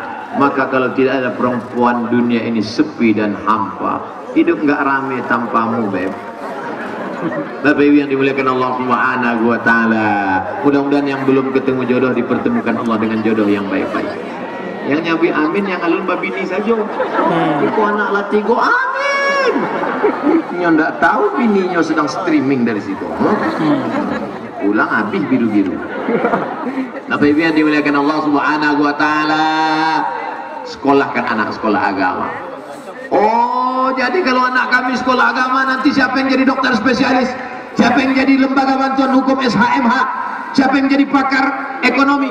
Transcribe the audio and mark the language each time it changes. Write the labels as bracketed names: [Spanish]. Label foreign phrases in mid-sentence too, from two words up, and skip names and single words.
[Indonesian] maka kalau tidak ada perempuan, dunia ini sepi dan hampa. Hidup nggak rame tanpamu, Beb. Bapak Ibu yang dimuliakan Allah [Arabic] سبحانه وتعالى, [Indonesian] mudah-mudahan yang belum ketemu jodoh dipertemukan Allah dengan jodoh yang baik-baik. [Minangkabau] Yang nyabi amin, yang alun babini saja. Iku anak latigo amin. Nyo ndak tahu bininya sedang streaming dari situ. [Indonesian] Pulang habis biru-biru. Bapak Ibu yang dimuliakan Allah [Arabic] سبحانه وتعالى, [Indonesian] sekolahkan anak sekolah agama. Oh, jadi kalau anak kami sekolah agama, nanti siapa yang jadi dokter spesialis? Siapa yang jadi lembaga bantuan hukum SHMH? Siapa yang jadi pakar ekonomi?